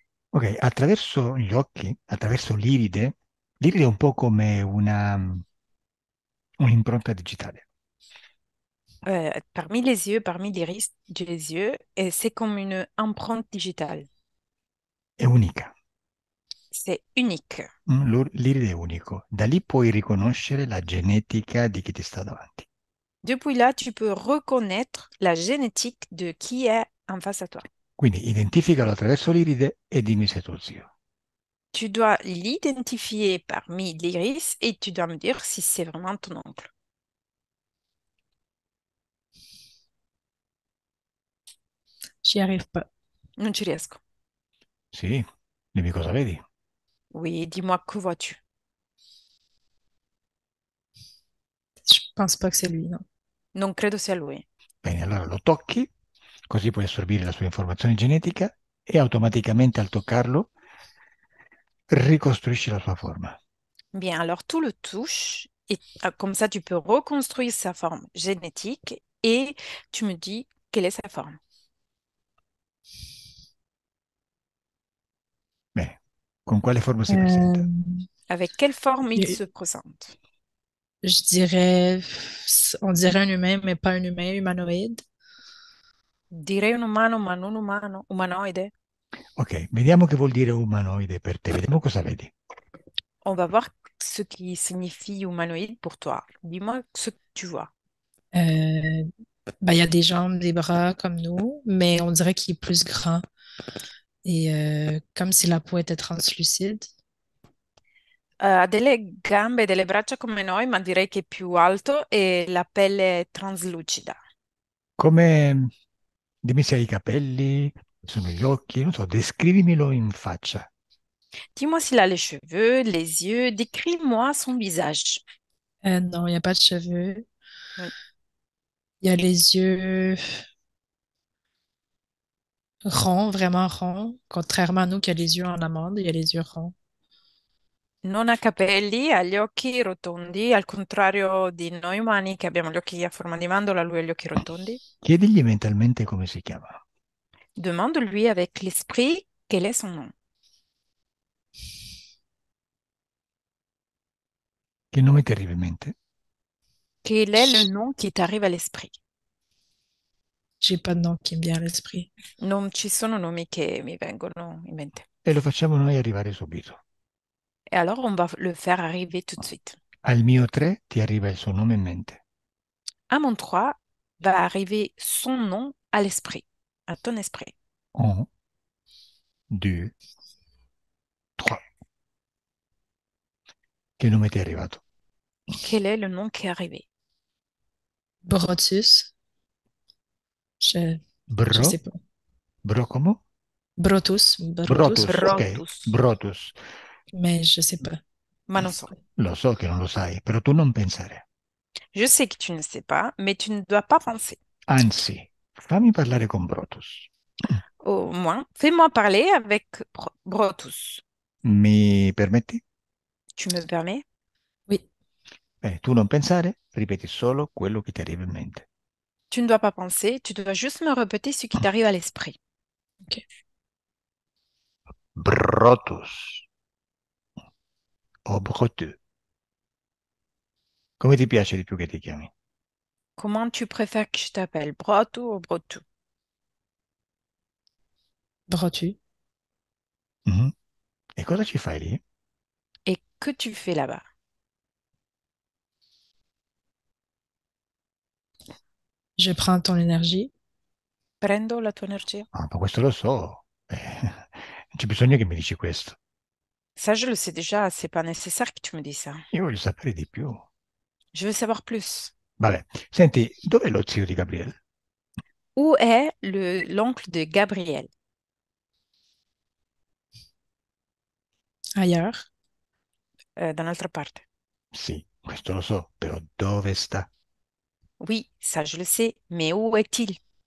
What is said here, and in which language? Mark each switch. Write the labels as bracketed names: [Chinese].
[Italian] Ok, attraverso gli occhi, attraverso l'iride è un po' come un'impronta digitale. [French] Parmi les yeux, parmi l'iris des yeux, et c'est comme une empreinte digitale. [Italian] È unica. [French] C'est unique. [Italian] L'iride è unico. Da lì puoi riconoscere la genetica di chi ti sta davanti. [French] Depuis là, tu peux reconnaître la génétique de qui est en face à toi. [Italian] Quindi identificalo attraverso l'iride e dimmi se è tuo zio. [French] Tu dois l'identifier parmi l'iris et tu dois me dire si c'est vraiment ton oncle. J'y arrive pas. [Italian] Non ci riesco. Sì, dimmi cosa vedi. [French] Oui, dis-moi, que vois-tu? Je pense pas que c'est lui, non. [Italian] Non credo sia lui. Bene, allora lo tocchi, così puoi assorbire la sua informazione genetica e automaticamente al toccarlo ricostruisci la sua forma. [French] Bien, alors tout le touche et comme ça tu peux reconstruire sa forme génétique et tu me dis quelle est sa forme. [Italian] Bene, con quale forma si Euh, presenta? [French] Avec quelle forme il je se présente? je dirais, on dirait un humain, mais pas un humain, humanoïde. [Italian] Direi un umano, ma non umano, umanoide. Ok, vediamo che vuol dire umanoide per te, vediamo cosa vedi. [French] On va voir ce qui signifie humanoïde pour toi. Dis-moi ce que tu vois. Euh, ben, il y a des jambes, des bras comme nous, mais on dirait qu'il est plus grand. Et comme si la peau était translucide. [Italian] Ha delle gambe e delle braccia come noi, ma direi che è più alto e la pelle è traslucida. Come, dimmi se hai i capelli, sono gli occhi, non so, descrivimelo in faccia. [French] Dis-moi s'il a les cheveux, les yeux, décris-moi son visage. Non, il n'y a pas de cheveux. Oui. Il y a les yeux ronds, vraiment ronds. Contrairement à nous qui a les yeux en amande, il y a les yeux ronds. [Italian] Non ha capelli, ha gli occhi rotondi, al contrario di noi umani che abbiamo gli occhi a forma di mandorla, lui ha gli occhi rotondi. Chiedigli mentalmente come si chiama. [French] Demande-lui avec l'esprit quel est son nom. [Italian] Che nome ti arriva in mente? [French] Quel est le nom qui t'arrive à l'esprit? J'ai pas de nom qui me vient à l'esprit. [Italian] Non ci sono nomi che mi vengono in mente. E lo facciamo noi arrivare subito. [French] Et alors, on va le faire arriver tout de suite. [Italian] Al mio 3 ti arriva il suo nome in mente. [French] À mon 3 va arriver son nom à l'esprit, à ton esprit. 1, 2, 3. [Italian] Che nome ti è arrivato? [French] Quel est le nom qui est arrivé? Brotus. Je, je Bro? sais pas. [Italian] Bro come? Brotus. Brotus. Brotus, ok. Brotus. Brotus. [French] Mais je sais pas. [Italian] Ma non so. Lo so che non lo sai, però tu non pensare. [French] Je sais que tu ne sais pas, mais tu ne dois pas penser. [Italian] Anzi, fammi parlare con Brotus. [French] Au moins, fais-moi parler avec Brotus. [Italian] Mi permetti? [French] Tu me permets? Oui. [Italian] Tu non pensare, ripeti solo quello che ti arriva in mente. [French] Tu ne dois pas penser, tu dois juste me répéter ce qui t'arrive à l'esprit. OK. [Italian] Brotus o Brotu. Come ti piace di più che ti chiami? [French] Comment tu préfères que je t'appelle? Brotu ou Brotu? Brotu. [Italian] Mhm. E cosa ci fai lì? [French] Et que tu fais là-bas? Je prends ton énergie. [Italian] Prendo la tua energia? Ah, ma questo lo so. Non c'è bisogno che mi dici questo. [French] Ça, je le sais déjà, c'est pas nécessaire que tu me dises ça. [Italian] Io voglio sapere di più. [French] Je veux savoir plus. [Italian] Vabbè, senti, dov'è lo zio di Gabriele? [French] Où est l'oncle de Gabriel? Ailleurs. [Italian] Da un'altra parte. Sì, questo lo so, però dove sta? [French] Oui, ça je le sais, mais où est-il?